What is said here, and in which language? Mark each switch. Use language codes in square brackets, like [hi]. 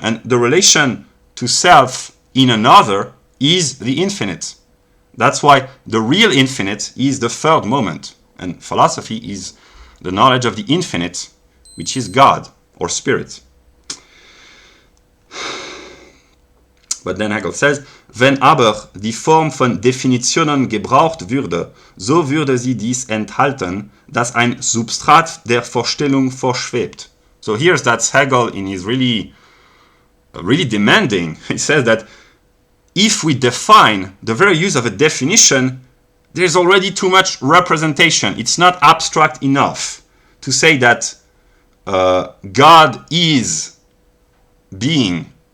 [en] And the relation to self in another is the infinite. That's why the real infinite is the third moment. And philosophy is the knowledge of the infinite, which is God or spirit. But then Hegel says, [de] wenn aber die Form von Definitionen gebraucht würde, so würde sie dies enthalten, dass ein Substrat der Vorstellung vorschwebt. [en] So here's that Hegel in his really demanding. He says that if we define the very use of a definition, there's already too much representation. It's not abstract enough to say that God is being.